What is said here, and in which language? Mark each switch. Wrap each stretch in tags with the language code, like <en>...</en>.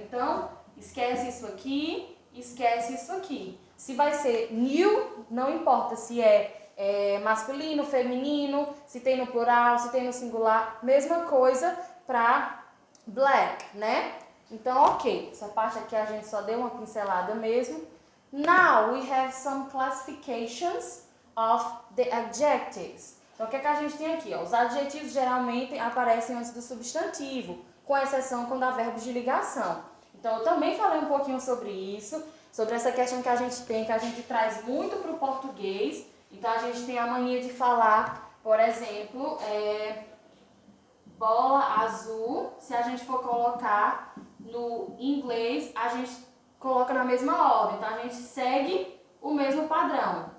<pt>Então, esquece isso aqui, esquece isso aqui. Se vai ser new, não importa se é masculino, feminino, se tem no plural, se tem no singular. Mesma coisa para black, né? Então, ok, essa parte aqui a gente só deu uma pincelada mesmo.</pt> <en>Now, we have some classifications of the adjectives.</en> <pt>Então, o que a gente tem aqui? Ó? Os adjetivos geralmente aparecem antes do substantivo, com exceção quando há verbos de ligação. Então, eu também falei um pouquinho sobre isso, sobre essa questão que a gente tem, que a gente traz muito para o português. Então, a gente tem a mania de falar, por exemplo, bola azul, se a gente for colocar no inglês, a gente coloca na mesma ordem, então a gente segue o mesmo padrão.</pt>